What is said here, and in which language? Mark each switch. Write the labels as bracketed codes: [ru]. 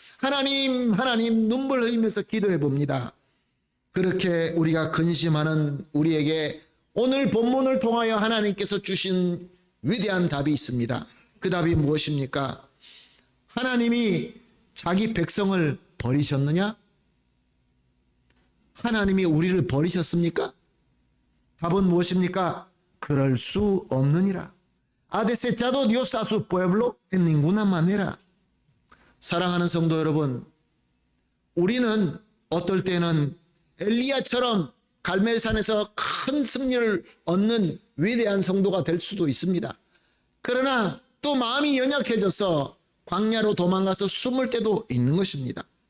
[ko] 하나님 눈물 흘리면서 기도해 봅니다. 그렇게 우리가 근심하는 우리에게 오늘 본문을 통하여 하나님께서 주신 위대한 답이 있습니다. 그 답이 무엇입니까? 하나님이 자기 백성을 버리셨느냐? 하나님이 우리를 버리셨습니까? 답은 무엇입니까? 그럴 수 없느니라. [es] Ha desechado Dios a su pueblo en ninguna manera. [ko] 사랑하는 성도 여러분, 우리는 어떨 때는 엘리야처럼 갈멜산에서 큰 승리를 얻는 위대한 성도가 될 수도 있습니다. 그러나 또 마음이 연약해져서 광야로 도망가서 숨을 때도 있는 것입니다.